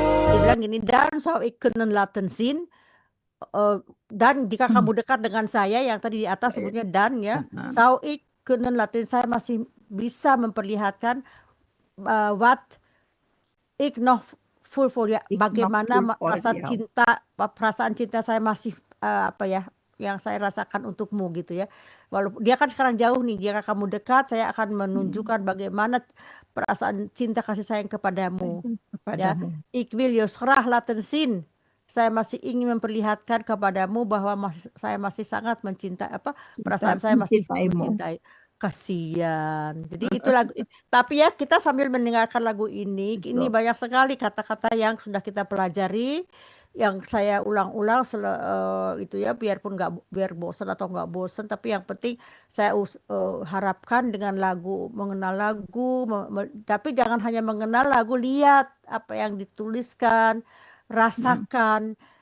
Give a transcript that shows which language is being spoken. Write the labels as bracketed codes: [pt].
[id] Dia bilang gini, [nl] dan zou ik kunnen laten zien, [id] dan jika kamu dekat dengan saya, yang tadi di atas sebutnya dan ya, [nl] zou ik kunnen laten, [id] saya masih bisa memperlihatkan [nl] wat ik nog voel voor [id] ya, bagaimana perasaan cinta saya masih apa ya, yang saya rasakan untukmu gitu ya. Walaupun dia kan sekarang jauh nih, jika kamu dekat, saya akan menunjukkan bagaimana perasaan cinta kasih sayang kepadamu. Ya, [nl] ik wil je graag laten zien. [id] Saya masih ingin memperlihatkan kepadamu bahwa saya masih sangat mencintai, perasaan saya masih mencintai. Kasihan. Jadi itu lagu. Tapi ya kita sambil mendengarkan lagu ini banyak sekali kata-kata yang sudah kita pelajari, yang saya ulang-ulang itu ya, biarpun biar bosan atau nggak bosan, tapi yang penting saya harapkan dengan lagu, mengenal lagu, tapi jangan hanya mengenal lagu, lihat apa yang dituliskan, rasakan.